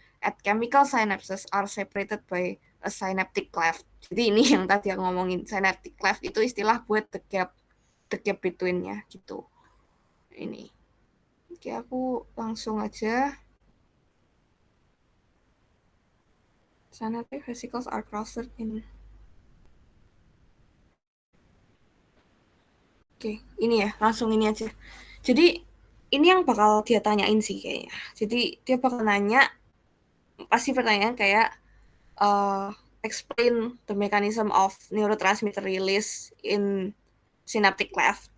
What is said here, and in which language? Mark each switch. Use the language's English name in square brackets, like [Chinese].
[English] at chemical synapses are separated by a synaptic cleft. [Indonesian] Jadi ini yang tadi aku ngomongin, synaptic cleft itu istilah buat [English] the gap between- [Indonesian] nya gitu. Ini. Oke, aku langsung aja. [English] Synaptic vesicles are clustered in. [Indonesian] Oke, ini ya, langsung ini aja. Jadi ini yang bakal dia tanyain sih kayaknya. Jadi dia bakal nanya, pasti pertanyaan kayak [English] explain the mechanism of neurotransmitter release in synaptic cleft.